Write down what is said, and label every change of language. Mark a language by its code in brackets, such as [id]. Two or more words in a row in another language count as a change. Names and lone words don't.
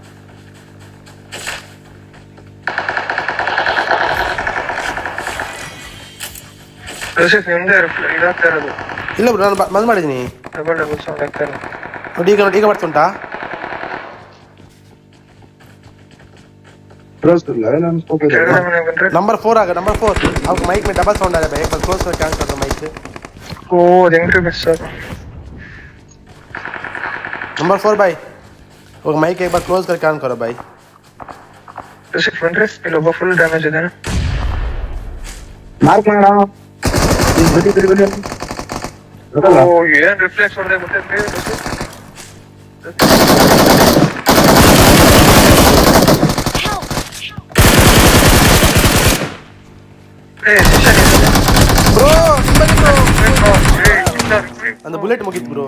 [kn] ಲೂಸಿಫ್ ನಿಮ್ದೇ ಇದಾಗ್ತಾ ಇರೋದು. ಇಲ್ಲ ಬ್ರೋ, ನಾನು ಬಂದ್ ಮಾಡಿದ್ದೀನಿ [en] double sound [kn] ಆಗ್ತಾ ಇಲ್ಲ ನೋಡಿ. ಈಗ ಬರ್ತುಂಟಾ? ಕೆಳಗಡೆ ಮನೆಗೆ ಬಂದ್ರೆ. [hi] नंबर 4 आ गया, नंबर 4. अब माइक में [en] double sound [hi] आ रहा है भाई, एक बार क्लोज करके ऑन कर दो माइक. [kn] ಓ ಅದು ಹೆಂಗ್ರಿ [en] best sir? [hi] नंबर 4 भाई, वो माइक एक बार क्लोज करके ऑन करो भाई. [kn] ಲೂಸಿಫ್ ಬಂದ್ರೆ ಇಲ್ಲೊಬ್ಬ [en] full damage [kn] ಇದ್ದಾನೆ. ಮಾರ್ಕ್ ಮಾಡ. ಓ ಏನ್ ರಿಫ್ಲೆಕ್ಸ್ ಹೊಡೆದೆ ಗೊತ್ತೈತ್ರಿ ಲೂಸಿಫ್? ಬ್ರೋ அந்த ಬುಲೆಟ್ ಮುಗಿತು ಬ್ರೋ.